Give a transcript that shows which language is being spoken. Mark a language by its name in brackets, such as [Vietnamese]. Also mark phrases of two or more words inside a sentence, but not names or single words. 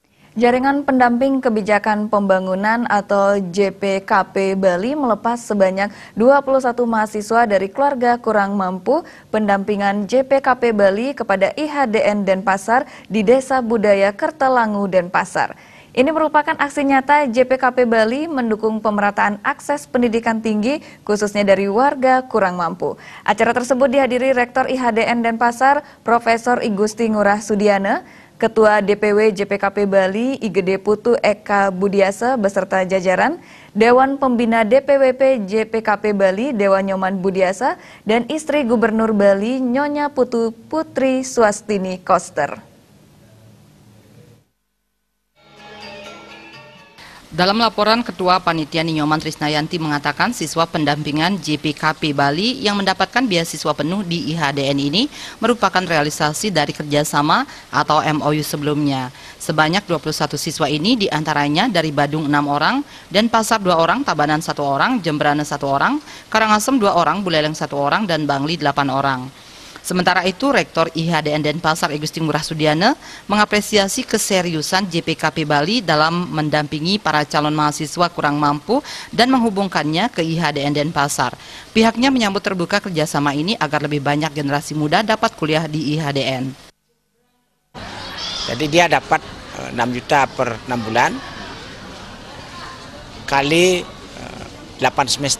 [Indonesian] Jaringan Pendamping Kebijakan Pembangunan atau JPKP Bali melepas sebanyak 21 mahasiswa dari keluarga kurang mampu pendampingan JPKP Bali kepada IHDN Denpasar di Desa Budaya Kertalangu Denpasar. Ini merupakan aksi nyata JPKP Bali mendukung pemerataan akses pendidikan tinggi khususnya dari warga kurang mampu. Acara tersebut dihadiri Rektor IHDN Denpasar, Profesor I Gusti Ngurah Sudiana, Ketua DPW JPKP Bali IGD Putu Eka Budiasa beserta jajaran, Dewan Pembina DPWP JPKP Bali Dewa Nyoman Budiasa, dan istri Gubernur Bali Nyonya Putu Putri Swastini Koster. Dalam laporan, Ketua Panitia Ninyoman Trisnayanti mengatakan siswa pendampingan JPKP Bali yang mendapatkan beasiswa penuh di IHDN ini merupakan realisasi dari kerjasama atau MOU sebelumnya. Sebanyak 21 siswa ini diantaranya dari Badung 6 orang, Denpasar 2 orang, Tabanan 1 orang, Jembrana 1 orang, Karangasem 2 orang, Buleleng 1 orang, dan Bangli 8 orang. Sementara itu, Rektor IHDN Denpasar I Gusti Ngurah Sudiana mengapresiasi keseriusan JPKP Bali dalam mendampingi para calon mahasiswa kurang mampu dan menghubungkannya ke IHDN Denpasar. Pihaknya menyambut terbuka kerjasama ini agar lebih banyak generasi muda dapat kuliah di IHDN. Jadi dia dapat 6 juta per 6 bulan kali 8 semester.